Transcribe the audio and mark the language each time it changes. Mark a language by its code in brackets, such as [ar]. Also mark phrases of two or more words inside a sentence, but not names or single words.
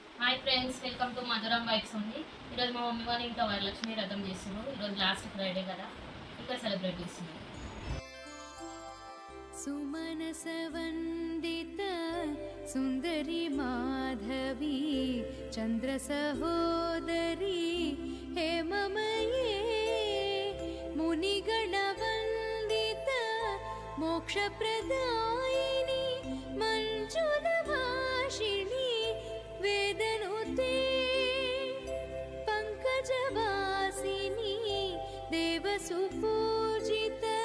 [en] Hi friends, welcome to మధురం వైబ్స్ ఉంది. [te] ఈరోజు మా మమ్మీ వాళ్ళు ఇంకా వరలక్ష్మి వ్రతం చేస్తున్నారు. ఈరోజు [en] last Friday [te] కదా, ఇంకా సెలబ్రేట్ చేస్తున్నారు. [sa] सुमनस वंदित सुंदरी माधवी चंद्र सहोदरी हेममये मुनिगण वंदित मोक्ष प्रदायिनी मंजुल भाषिणी वेदनुते पंकजवासिनी देवसुपूजित